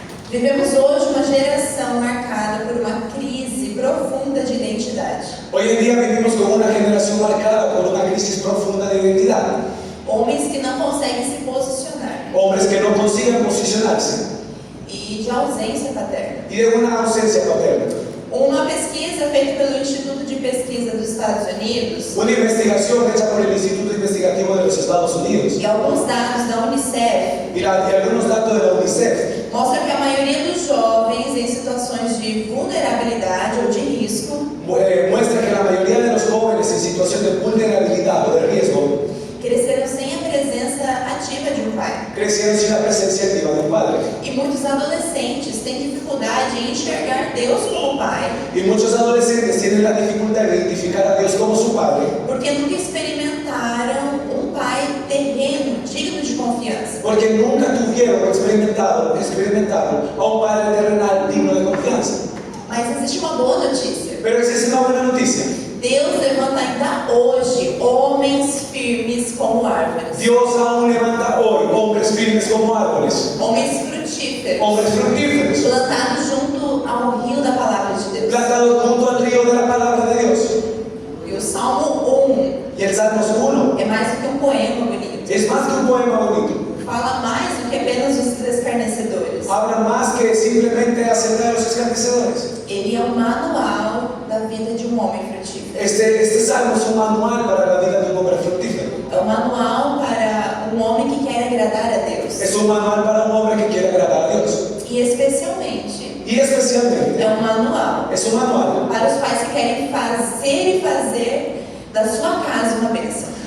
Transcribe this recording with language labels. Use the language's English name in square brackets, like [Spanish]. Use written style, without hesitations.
[Portuguese] Vivemos hoje uma geração marcada por uma crise profunda de identidade. [Spanish] Hoy en día vivimos con una generación marcada por una crisis profunda de identidad. [Portuguese] Homens que não conseguem se posicionar [Spanish] Hombres que no consiguen posicionarse [Portuguese] e de ausência paterna. [Spanish] y de una ausencia paterna. [Portuguese] Uma pesquisa feita pelo Instituto de Pesquisa dos Estados Unidos [Spanish] Una investigación hecha por el Instituto Investigativo de los Estados Unidos [Portuguese] e alguns dados da Unicef [Spanish] y algunos datos de la UNICEF [Portuguese] mostra que a maioria dos jovens em situações de vulnerabilidade ou de risco [Spanish] muestra que la mayoría de los jóvenes en situación de vulnerabilidad o de riesgo [Portuguese] cresceram sem a presença ativa de um pai. [Spanish] crecieron sin la presencia activa de un padre. [Portuguese] E muitos adolescentes têm dificuldade em enxergar Deus como pai, [Spanish] Y muchos adolescentes tienen la dificultad de identificar a Dios como su padre [Portuguese] porque nunca experimentaram um pai terreno, digno de confiança. [Spanish] porque nunca tuvieron o experimentaron a un padre terrenal digno de confianza. [Portuguese] Mas existe uma boa notícia. [Spanish] Pero esa es una buena noticia. [Portuguese] Deus levanta ainda hoje homens firmes como árvores, [Spanish] Dios aún levanta hoy hombres firmes como árboles, [Portuguese] homens frutíferos, [Spanish] hombres fructíferos, [Portuguese] plantados junto ao rio da palavra de Deus. [Spanish] plantados junto al río de la palabra de Dios. [Portuguese] E o Salmo 1 [Spanish] Y el Salmos 1 [Portuguese] é mais do que um poema bonito. [Spanish] es más que un poema bonito. [Portuguese] Fala mais do que apenas os escarnecedores. [Spanish] Habla más que simplemente acerca de los escarnecedores. [Portuguese] Ele é um manual da vida de um homem frutífero. [Spanish] Este salmo es un manual para la vida de un hombre fructífero. [Portuguese] É um manual para um homem que quer agradar a Deus. [Spanish] Es un manual para un hombre que quiere agradar a Dios. [Portuguese] E especialmente, [Spanish] Y especialmente [Portuguese] é um manual [Spanish] es un manual. [Portuguese] para os pais que querem fazer da sua casa uma bênção.